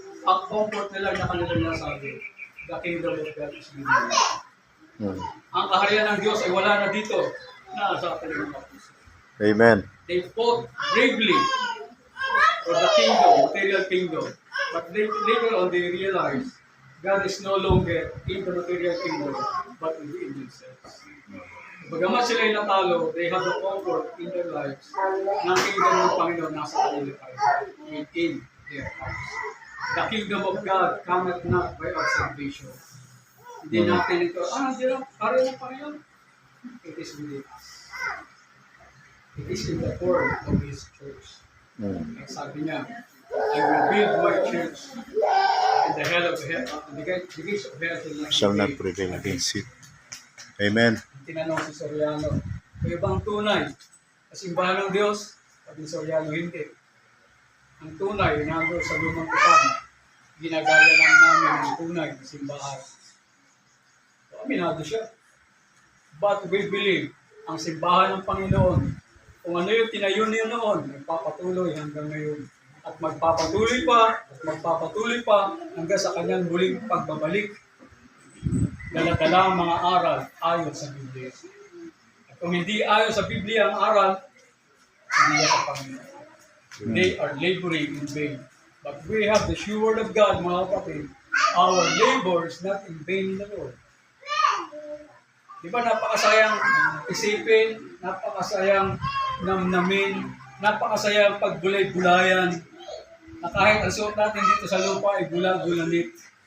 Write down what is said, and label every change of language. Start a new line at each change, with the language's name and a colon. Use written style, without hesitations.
Filipino: Ang comfort nila na kanilang nasabi,
English: the kingdom of God is within you.
Filipino: Ang kaharian ng Diyos ay wala na dito. Nasa kanilang puso. Amen.
English: They fought bravely for the kingdom, material kingdom. But later on they realized God is no longer in the material kingdom, but within themselves.
Filipino: Bagamat sila ay natalo,
English: they have the comfort in their lives
Filipino: na ang kingdom ng Panginoon nasa kanila
English: within their hearts. The kingdom of God cometh not by observation.
Filipino: Hindi natin ito, di lang, pareho.
English: It is within us. It is in the form of His church. Mm.
Filipino: Ang sabi niya,
English: I will build my church and the hell of hell, the gates of hell Shall not prevail against it. Amen.
Filipino: Tinanong si Soriano, kayo ba ang tunay? Kasimbahan ng Diyos? Sabi ni Soriano, hindi. Ang tunay, nandun sa lumang tipan. Ginagaya lang namin ang tunay na simbahan. So, aminado siya.
English: But we believe,
Filipino: ang simbahan ng Panginoon, kung ano yung tinayo niya noon, magpapatuloy hanggang ngayon. At magpapatuloy pa hanggang sa kanyang muling pagbabalik. Dala-dala ang mga aral ayon sa Biblia. At kung hindi ayon sa Biblia ang aral, hindi yan sa Panginoon.
English: They are laboring in vain. But we have the sure word of God,
Filipino: mga kapatid.
English: Our labor is not in vain in the Lord.
Filipino: Di ba napakasayang isipin, napakasayang namnamin, napakasayang pagbulay-bulayan, na kahit ang suot natin dito sa lupa ay bulag-bulanit.